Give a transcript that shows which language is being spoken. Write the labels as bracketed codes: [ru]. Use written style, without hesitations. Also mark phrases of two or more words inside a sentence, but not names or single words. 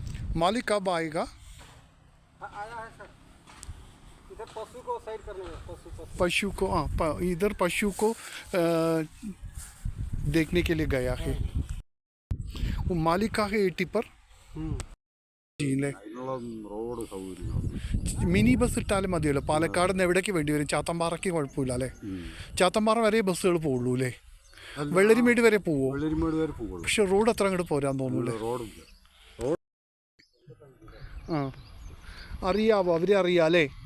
[hi] मालिक कब आएगा? आया है सर, इधर पशु को साइड करने में, पशु को इधर पशु को देखने के लिए गया है. वो मालिक का है 80 पर [ml] റോഡ് സൗകര്യം മിനി ബസ് ഇട്ടാലും മതിയല്ലോ. പാലക്കാട് നിന്ന് എവിടേക്ക് വേണ്ടി വരും? ചാത്തമ്പാറയ്ക്ക് കുഴപ്പമില്ല അല്ലേ? ചാത്തമ്പാറ വരെ ബസ്സുകൾ പോകുള്ളൂ അല്ലേ? വെള്ളരിമേട് വരെ പോവോ? വെള്ളരിമേട് വരെ പോകുള്ളൂ. പക്ഷെ റോഡ് അത്ര അങ്ങോട്ട് പോരാൻ തോന്നൂല്ലേ? റോഡില്ല. ആ അറിയാവോ? അവരെ അറിയാം അല്ലേ?